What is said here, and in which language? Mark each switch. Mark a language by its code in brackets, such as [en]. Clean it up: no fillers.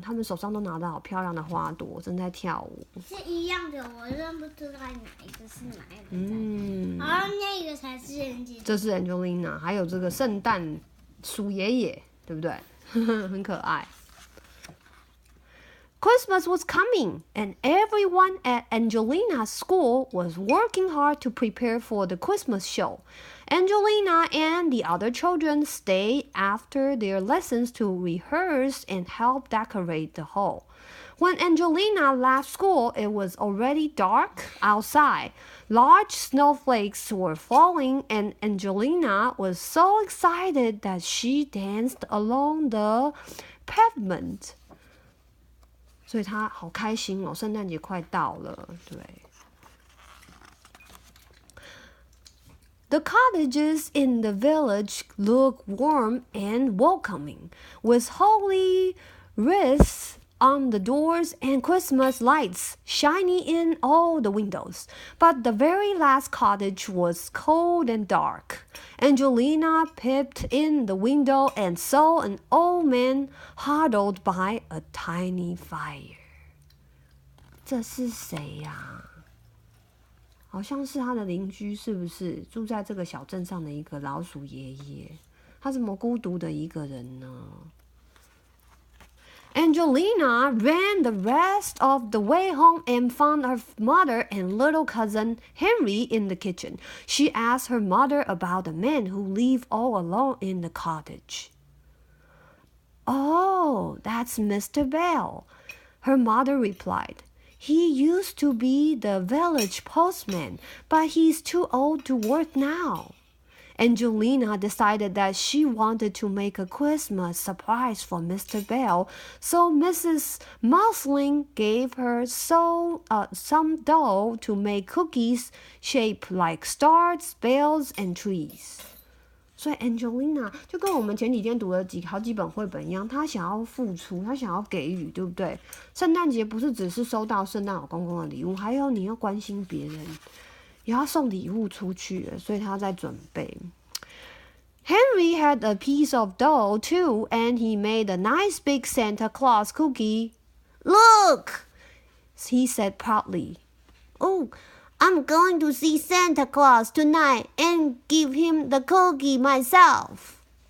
[zh] 他们手上都拿到好漂亮的花朵，正在跳舞。是一样的，我认不出来哪一个是哪一个。那个才是 Angelina。这是 Angelina， 还有这个圣诞鼠爷爷，对不对？很可爱。 [en] Christmas was coming, and everyone at Angelina's school was working hard to prepare for the Christmas show. Angelina and the other children stayed after their lessons to rehearse and help decorate the hall. When Angelina left school, it was already dark outside. Large snowflakes were falling, and Angelina was so excited that she danced along the pavement. [zh] 所以她好开心哦，圣诞节快到了，对。 [en] The cottages in the village look warm and welcoming, with holly wreaths on the doors and Christmas lights shining in all the windows. But the very last cottage was cold and dark. Angelina peeped in the window and saw an old man huddled by a tiny fire. [zh] 这是谁呀？好像是他的邻居，是不是住在这个小镇上的一个老鼠爷爷？他怎么孤独的一个人呢？ [en] Angelina ran the rest of the way home and found her mother and little cousin Henry in the kitchen. She asked her mother about the man who lived all alone in the cottage. Oh, that's Mr. Bell, her mother replied. He used to be the village postman, but he's too old to work now. Angelina decided that she wanted to make a Christmas surprise for Mr. Bell, so Mrs. Mousling gave her some dough to make cookies shaped like stars, bells, and trees. [zh] 所以 Angelina 就跟我们前几天读的好几本绘本一样，她想要付出，她想要给予，对不对？圣诞节不是只是收到圣诞老公公的礼物，还有你要关心别人，也要送礼物出去，所以她在准备。 [en] Henry had a piece of dough too, and he made a nice big Santa Claus cookie. Look, he said proudly. Oh, I'm going to see Santa Claus tonight and give him the cookie myself.